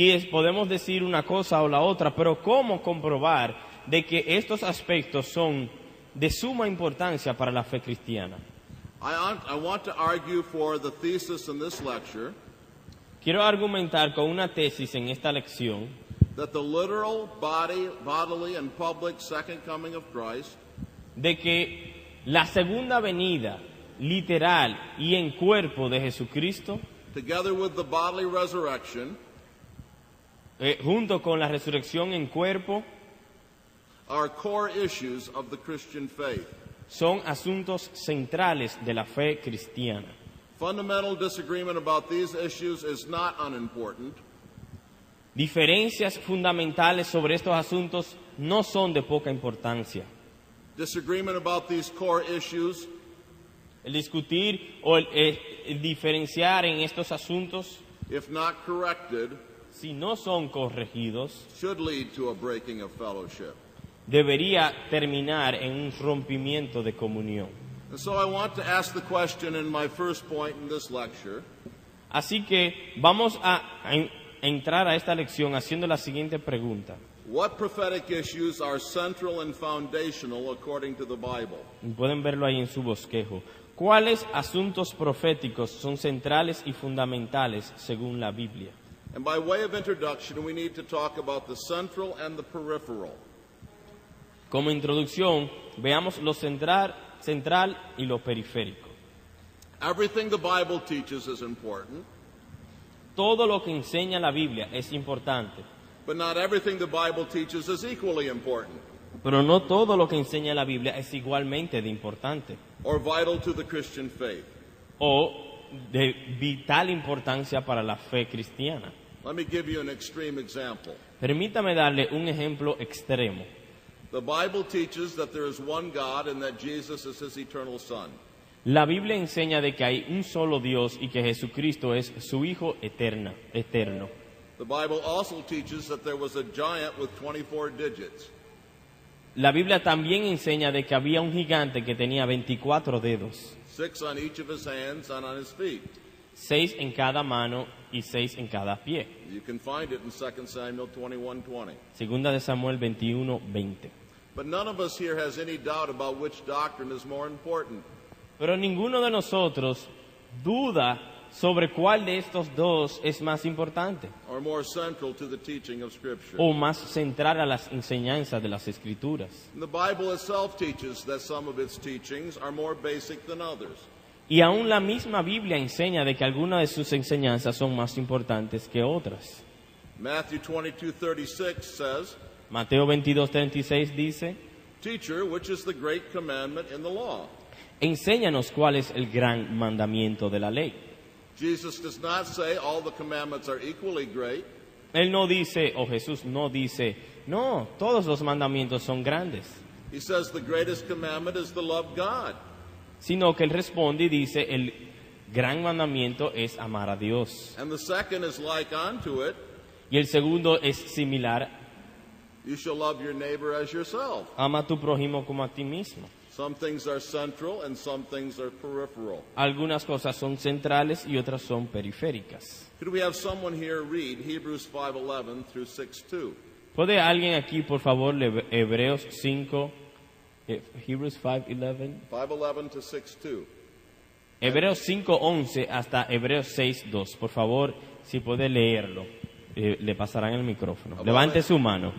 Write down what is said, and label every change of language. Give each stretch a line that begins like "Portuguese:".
Spanish: Podemos decir una cosa o la otra, pero ¿cómo comprobar de que estos aspectos son de suma importancia para la fe cristiana?
English: I want to argue for the thesis in this lecture
Spanish: Quiero argumentar con una tesis en esta lección
English: that the literal, bodily, and public second coming of Christ
Spanish: de que la segunda venida literal y en cuerpo de Jesucristo,
English: together with the bodily resurrection,
Spanish: junto con la resurrección en cuerpo,
English: are core issues of the Christian faith.
Spanish: son asuntos centrales de la fe cristiana.
English: Fundamental disagreement about these issues is not unimportant,
Spanish: Diferencias fundamentales sobre estos asuntos no son de poca importancia.
English: disagreement about these core issues
Spanish: El discutir o el diferenciar en estos asuntos,
English: if not corrected,
Spanish: si no son corregidos,
English: should lead to a breaking of fellowship.
Spanish: debería terminar en un rompimiento de comunión.
English: And so I want to ask the question in my first point in this lecture:
Spanish: Así que vamos a entrar a esta lección haciendo la siguiente pregunta.
English: what prophetic issues are central and foundational according to the Bible?
Spanish: Pueden verlo ahí en su bosquejo. ¿Cuáles asuntos proféticos son centrales y fundamentales según la Biblia?
English: And by way of introduction, we need to talk about the central and the peripheral.
Spanish: Como introducción, veamos lo central y lo periférico.
English: Everything the Bible teaches is important,
Spanish: Todo lo que enseña la Biblia es importante,
English: but not everything the Bible teaches is equally important
Spanish: pero no todo lo que enseña la Biblia es igualmente de importante
English: or vital to the Christian faith.
Spanish: o de vital importancia para la fe cristiana.
English: Let me give you an extreme example.
Spanish: Permítame darle un ejemplo extremo.
English: The Bible teaches that there is one God and that Jesus is his eternal Son.
Spanish: La Biblia enseña de que hay un solo Dios y que Jesucristo es su Hijo eterno.
English: The Bible also teaches that there was a giant with 24 digits.
Spanish: La Biblia también enseña de que había un gigante que tenía 24 dedos,
English: 6 on each of his hands and on his feet.
Spanish: 6 en cada mano y 6 en cada pie.
English: You can find it in 2 Samuel 21:20.
Spanish: Segunda de Samuel 21:20.
English: But none of us here has any doubt about which doctrine is more important.
Spanish: Pero ninguno de nosotros duda sobre cuál de estos dos es más importante
English: Or more central to the teaching of Scripture.
Spanish: o más central a las enseñanzas de las Escrituras.
English: The Bible itself teaches that some of its teachings are more basic than others.
Spanish: Y aún la misma Biblia enseña de que algunas de sus enseñanzas son más importantes que otras.
English: Matthew 22:36 says,
Spanish: Mateo 22:36 dice,
English: "Teacher, which is the great commandment in the law?"
Spanish: enséñanos cuál es el gran mandamiento de la ley.
English: Jesus does not say all the commandments are equally great.
Spanish: Él no dice, o Jesús no dice, no, todos los mandamientos son grandes,
English: He says the greatest commandment is to love God.
Spanish: sino que él responde y dice, el gran mandamiento es amar a Dios.
English: And the second is like unto it,
Spanish: Y el segundo es similar,
English: you shall love your neighbor as yourself.
Spanish: ama a tu prójimo como a ti mismo.
English: Some things are central and some things are peripheral.
Spanish: Algunas cosas son centrales y otras son periféricas.
English: Could we have someone here read Hebrews 5:11 through 6:2?
Spanish: ¿Puede alguien aquí, por favor, Hebreos 5,
English: Hebrews 5:11? 5:11 to 6:2.
Spanish: Hebreos 5:11 hasta Hebreos 6:2. Por favor, si puede leerlo, le pasarán el micrófono. Levante su mano.